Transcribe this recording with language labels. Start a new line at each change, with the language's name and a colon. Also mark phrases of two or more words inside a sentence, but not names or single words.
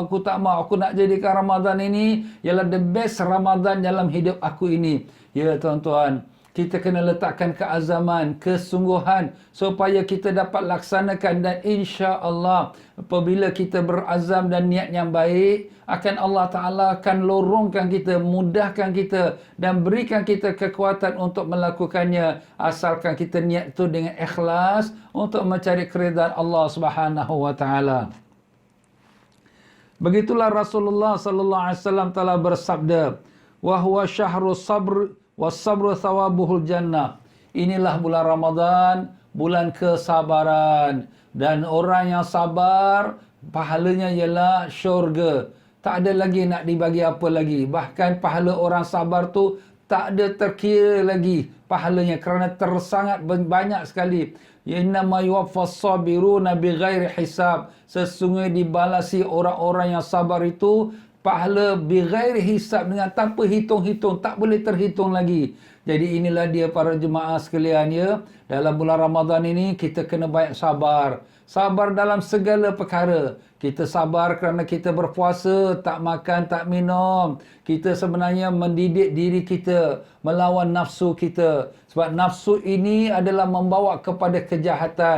Malay: Aku nak jadikan Ramadan ini ialah
English: the best Ramadan
Malay: dalam hidup aku ini. Ya tuan-tuan, kita kena letakkan keazaman, kesungguhan supaya kita dapat laksanakan, dan
Arabic: إن شاء الله
Malay: apabila kita berazam dan niat yang baik, akan Allah Ta'ala akan lorongkan kita, mudahkan kita dan berikan kita kekuatan untuk melakukannya, asalkan kita niat itu dengan ikhlas untuk mencari keridhaan Allah
Arabic: سبحانه وتعالى.
Malay: Begitulah Rasulullah
Arabic: صلى الله عليه وسلم
Malay: telah bersabda,
Arabic: وهو شهر الصبر والصبر ثوابه الجنة.
Malay: Inilah bulan Ramadan, bulan kesabaran, dan orang yang sabar pahalanya ialah syurga. Tak ada lagi nak dibagi apa lagi. Bahkan pahala orang sabar tu tak ada terkira lagi pahalanya kerana sangat banyak sekali.
Arabic: إنما يوفى الصابرون بغير حساب.
Malay: Sesungguhnya dibalasi orang-orang yang sabar itu pahala
Arabic: بغير حساب,
Malay: dengan tanpa hitung-hitung, tak boleh terhitung lagi. Jadi inilah dia para jemaah sekalian ya. Dalam bulan Ramadan ini kita kena banyak sabar. Sabar dalam segala perkara. Kita sabar kerana kita berpuasa, tak makan, tak minum. Kita sebenarnya mendidik diri kita, melawan nafsu kita. Sebab nafsu ini adalah membawa kepada kejahatan.